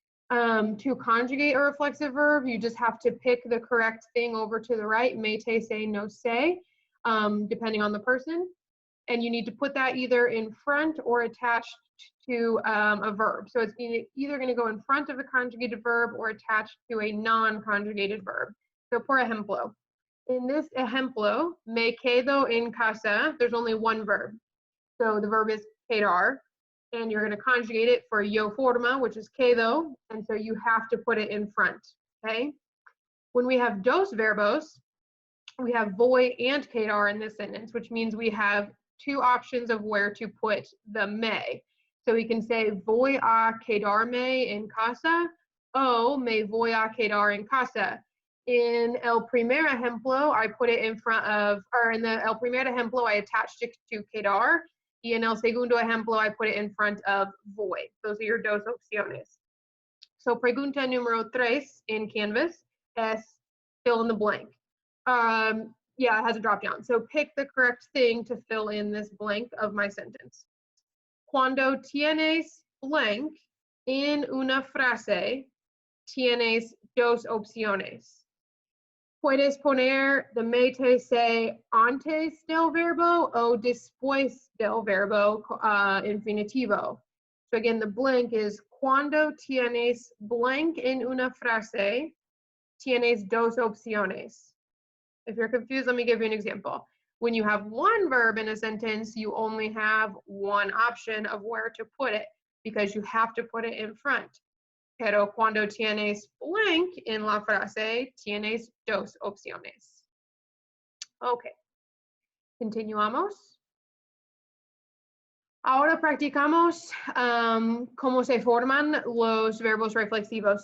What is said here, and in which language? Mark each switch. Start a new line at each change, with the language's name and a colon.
English: To conjugate a reflexive verb, you just have to pick the correct thing over to the right, mete, say, no say, depending on the person. And you need to put that either in front or attached to a verb. So it's either going to go in front of a conjugated verb or attached to a non-conjugated verb. So
Spanish: por ejemplo,
English: in this ejemplo,
Spanish: me quedo en casa,
English: there's only one verb. So the verb is quedar. And you're going to conjugate it for yo forma, which is quedo, and so you have to put it in front, okay? When we have
Spanish: dos verbos,
English: we have voy and quedar in this sentence, which means we have two options of where to put the me. So we can say
Spanish: voy a quedarme en casa, o me voy a quedar en casa.
English: In
Spanish: el primer ejemplo,
English: I put it in front of, or in the el primer ejemplo, I attached it to quedar.
Spanish: Y en el segundo ejemplo,
English: I put it in front of voy. Those are your
Spanish: dos opciones.
English: So
Spanish: pregunta número 3
English: in Canvas es fill in the blank. Yeah, it has a drop down. So pick the correct thing to fill in this blank of my sentence.
Spanish: Cuando tienes blank en una frase, tienes dos opciones. Puedes poner the mete say antes del verbo o después del verbo infinitivo.
English: So again, the blank is
Spanish: cuando tienes blank en una frase, tienes dos opciones.
English: If you're confused, let me give you an example. When you have one verb in a sentence, you only have one option of where to put it because you have to put it in front.
Spanish: Pero cuando tienes blank en la frase, tienes dos opciones. Okay. Continuamos. Ahora practicamos cómo se forman los verbos reflexivos.